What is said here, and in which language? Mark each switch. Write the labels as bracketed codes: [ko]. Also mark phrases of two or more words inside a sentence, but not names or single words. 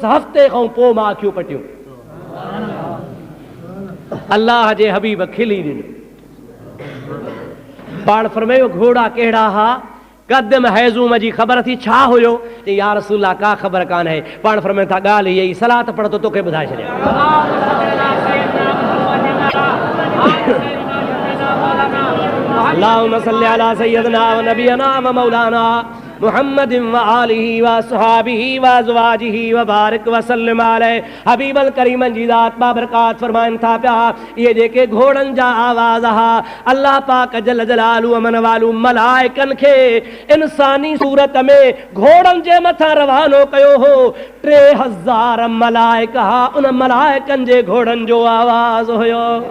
[sd] हफ़्ते खां पोइ मां अखियूं पटियूं। अल्लाह जे हबीब खिली ॾिनो। पाण फरमायो घोड़ा कहिड़ा हा, क़द्दिम हैज़ूम जी ख़बर थी छा हुयो? [ar] يا رسول الله [sd] का ख़बर कान आहे। पाण फरमाइनि था ॻाल्हि इहा ई, सलात पढ़ तो तोखे ॿुधाए छॾियां। [ar] اللهم صل على سيدنا ونبينا ومولانا محمد وآله وأصحابه وأزواجه وبارك وسلم عليه. [sd] हबीबल करीमन जी ज़ात बाबरकात फरमाइनि था पिया, इहे जेके घोड़नि जा आवाज़ हा, अल्लाह पाक [ar] جل جلاله [sd] अमन वालू मलाइकनि खे इंसानी सूरत में घोड़नि जे मथां रवानो कयो हो। 3000 मलाइका हा, उन मलाइकनि जे घोड़नि जो आवाज़ हुयो।